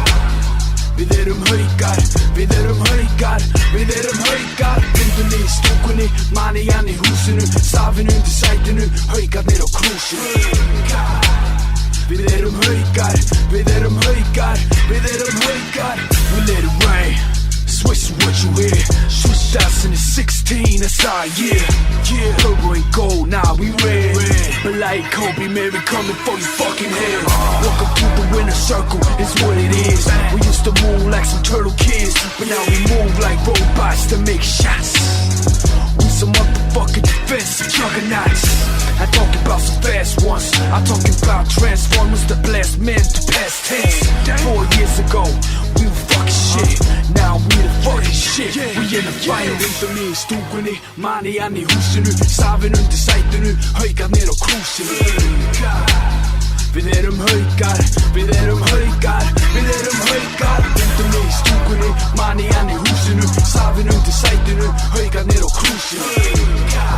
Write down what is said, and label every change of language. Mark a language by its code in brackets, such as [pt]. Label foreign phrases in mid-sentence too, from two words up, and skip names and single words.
[is] Við erum haukar, við erum haukar, við erum haukar. Myndunni í stúkunni, Manian í húsinu, stafinn undir sætinu, haukarnir á krúsinu. Við erum haukar, við erum haukar, við erum haukar. [en] We let it rain, switch what you hear. 2016, that's our year. Purple and gold, now we red. But like Kobe, man, we coming for your fucking head. Welcome to the winner circle, it's what it is. We used to move like some turtle kids, but now we move like robots to make shots. We some motherfucking defensive juggernauts. I talk about some fast ones, I talk about transformers that blast men to past tense. 4 years ago, we were fucking shit, now we the fucking shit. We in the fight. [is] Myndunni í stúkunni, Manian í húsinu, stafinn undir sætinu, haukarnir á krúsinu. Við erum haukar, við erum haukar, við erum haukar. Myndunni í stúkunni, Manian í húsinu, stafinn undir sætinu, haukarnir á krúsinu.